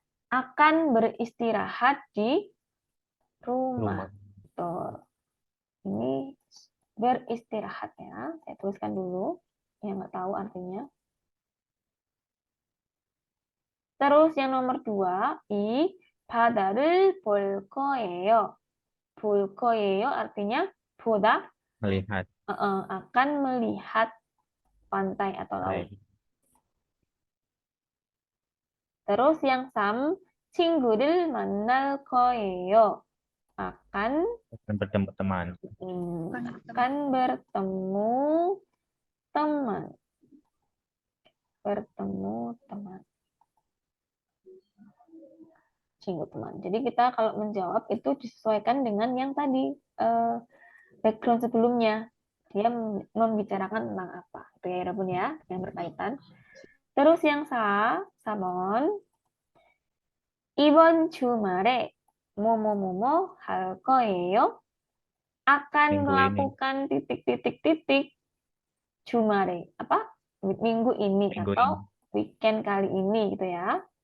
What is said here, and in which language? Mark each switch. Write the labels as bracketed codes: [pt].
[id] Akan beristirahat di rumah. Rumah. Betul. Ini beristirahat ya. Saya tuliskan dulu yang nggak tahu artinya. Terus yang nomor 2, [ko] 바다를 볼 거예요. 볼 거예요 [id] artinya 보다 Melihat. akan melihat pantai atau laut. Baik. Terus yang 3, [ko] 친구를 만날 거예요. [id] Akan Bertemu teman. akan bertemu teman. Bertemu teman. Singgung teman. Jadi kita kalau menjawab itu disesuaikan dengan yang tadi background sebelumnya. Dia membicarakan tentang apa. Itu ya, Rabun ya, yang berkaitan. Terus yang 4번. [ko] 이번 주말에 뭐뭐뭐뭐 할 거예요? [id] Akan Minggu ini. melakukan titik-titik-titik 주말에. Apa? Minggu ini Minggu atau ini. weekend kali ini gitu ya.